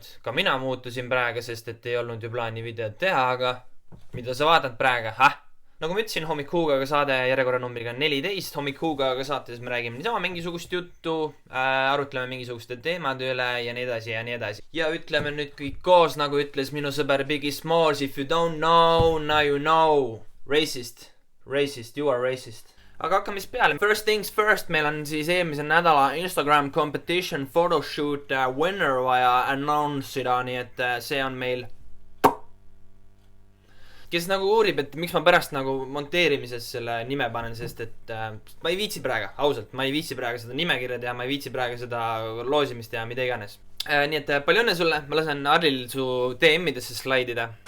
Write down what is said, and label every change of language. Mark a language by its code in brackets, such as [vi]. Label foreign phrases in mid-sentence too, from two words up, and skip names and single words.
[et] Ka mina muutusin praegu, sest et ei olnud ju plaani videot teha, aga mida sa vaatad praegu? Nagu ma ütlesin, hommik Huugaga saade järjekorra numbriga 14. Hommik Huugaga saates me räägime niisama mingisugust juttu, arutleme mingisuguste teemade üle ja nii edasi ja nii edasi. Ja ütleme nüüd kõik koos, nagu ütles minu sõber Biggie Smalls, [en] if you don't know, now you know. Racist, you are racist. [et] Aga hakkame siis peale. [en] First things first, [et] meil on siis eelmise nädala [en] Instagram competition photoshoot winner [et] vaja announce ida, nii et see on meil. Kes nagu uurib, et miks ma pärast nagu monteerimises selle nime panen, sest et ma ei viitsi praegu, ausalt, ma ei viitsi praegu seda nimekirja teha, ma ei viitsi praegu seda loosimist teha, mida iganes. Nii et palju õnne sulle, ma lasen Arlil su DM-idesse slaidida.